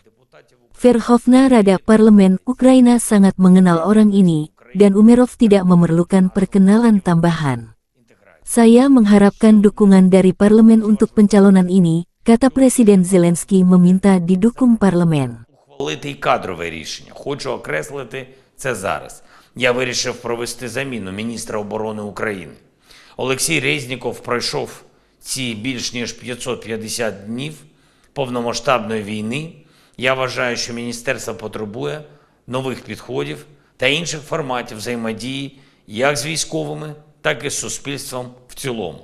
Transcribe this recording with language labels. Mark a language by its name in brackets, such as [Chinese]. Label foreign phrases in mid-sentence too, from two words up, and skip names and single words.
[Indonesian] Verkhovna Rada Parlemen Ukraina sangat mengenal orang ini, dan Umerov tidak memerlukan perkenalan tambahan. Saya mengharapkan dukungan dari parlemen untuk pencalonan ini, kata Presiden Zelensky meminta didukung parlemen. [Ukrainian] Ухвалити кадрове рішення. Хочу окреслити це зараз. Я вирішив провести заміну міністра оборони України. Олексій Резніков пройшов ці більш ніж 550 днів повномасштабної війни. Я вважаю, що міністерство потребує нових підходів та інших форматів взаємодії як з військовими, так і з суспільством в цілому.